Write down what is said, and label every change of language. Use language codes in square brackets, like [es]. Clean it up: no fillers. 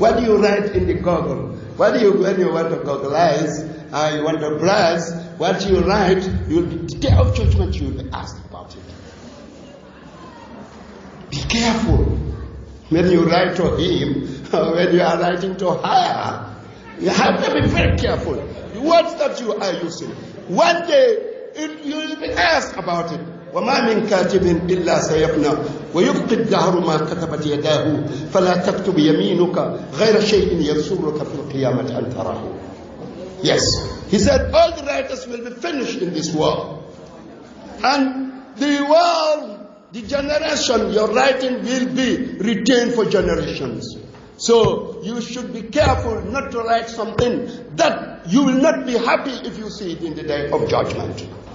[en] What do you write in the Google? When you want to Googleize, you want to browse, what you write, the day of judgment you will be asked about it. Be careful when you write to him, or when you are writing to her. You have to be very careful. The words that you are using. One day, you will be asked about it. [ar] وما من كاتب إلا سيفنى ويبقي الدهر ما كتبت يداه فلا تكتب يمينك غير شيء يسرك في القيامة أن تراه. [en] Yes, he said all the writers will be finished in this world, and the world, the generation you're writing will be retained for generations. So you should be careful not to write something that you will not be happy if you see it in the day of judgment.